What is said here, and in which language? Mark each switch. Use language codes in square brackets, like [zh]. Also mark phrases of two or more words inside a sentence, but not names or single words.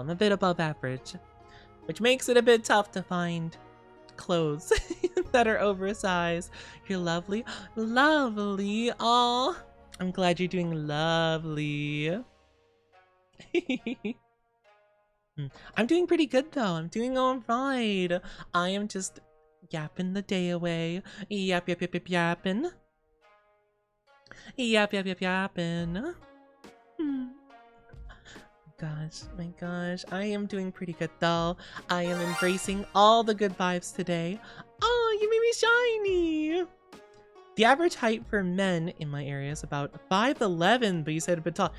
[en] I'm a bit above average, which makes it a bit tough to find clothes that are oversized. You're lovely. Lovely. Aw. I'm glad you're doing lovely. I'm doing pretty good though. I'm doing all right. I am just yapping the day away. Yap, yap, yap, yap, yapping. Yap, yap, yap, yapping. My gosh, I am doing pretty good though. I am embracing all the good vibes today. Oh, you made me shiny! The average height for men in my area is about 5'11", but you said a bit tall.